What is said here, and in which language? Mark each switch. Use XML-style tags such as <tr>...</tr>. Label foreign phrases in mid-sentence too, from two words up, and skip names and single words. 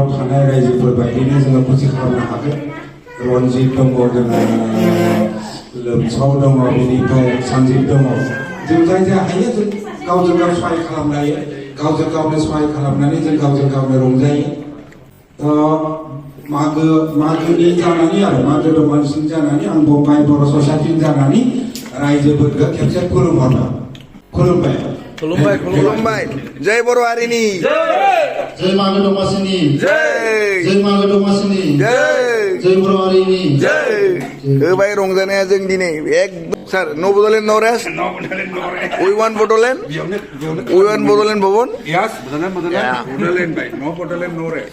<brx>थानाय रायजोफोर बायदिनो जोङो खुसि खालामनो हागोन रनजित दङ जोंहा लोमसाव दङ बेनिफ्राय सन्जिब दङ जों जाय हायो जों गावजों गाव सहाय खालामलायो गावजों गावनो सहाय खालामनानै जों गावजों गावनो रंजायो मागोनि जानानै आरो मागो दमासिनि जानानै आं बम्बाइ बर' ससाइटिनि जानानै रायजोफोरखौ खेबसे खुलुमबाय खुलुमबाय जय बर' हारिनि जय मागो दमासिनि जय मागो दमासिनि जय बर' हारिनि होबाय रंजानाया जों दिनै एकदम सार</brx> <en>no Bodoland no rest we want Bodoland</en> <brx>भवन</brx> <en>Yes, Bodoland by no Bodoland, no rest.</en>